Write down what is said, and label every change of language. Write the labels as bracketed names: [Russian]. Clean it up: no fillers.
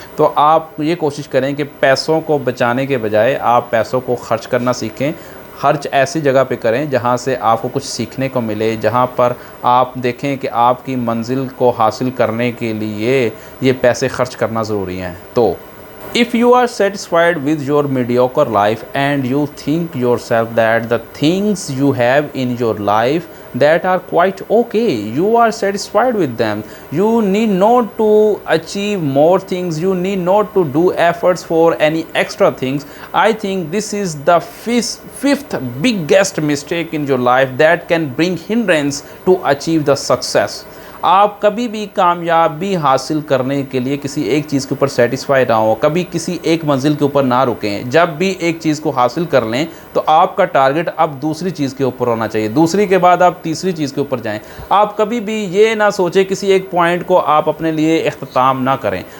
[Hindi] तो आप ये कोशिश करें कि पैसों को बचाने के बजाय आप पैसों को खर्च करना सीखें। खर्च ऐसी जगह पे करें जहाँ से आपको कुछ सीखने को मिले, जहाँ पर आप देखें कि आपकी मंजिल को हासिल करने के लिए ये पैसे खर्च करना ज़रूरी हैं। [English] तो if you are satisfied with your mediocre life and you think yourself that the things you have in your life that are quite okay, you are satisfied with them, you need not to achieve more things, you need not to do efforts for any extra things. I think this is the fifth biggest mistake in your life that can bring hindrance to achieve the success. [Hindi] आप कभी भी कामयाबी हासिल करने के लिए किसी एक चीज़ के ऊपर सेटिस्फाई ना हो, कभी किसी एक मंजिल के ऊपर ना रुकें। जब भी एक चीज़ को हासिल कर लें तो आपका टारगेट अब दूसरी चीज़ के ऊपर होना चाहिए, दूसरी के बाद आप तीसरी चीज़ के ऊपर जाएं। आप कभी भी ये ना सोचें किसी एक पॉइंट को आप अपने लिए इख्तिताम ना करें।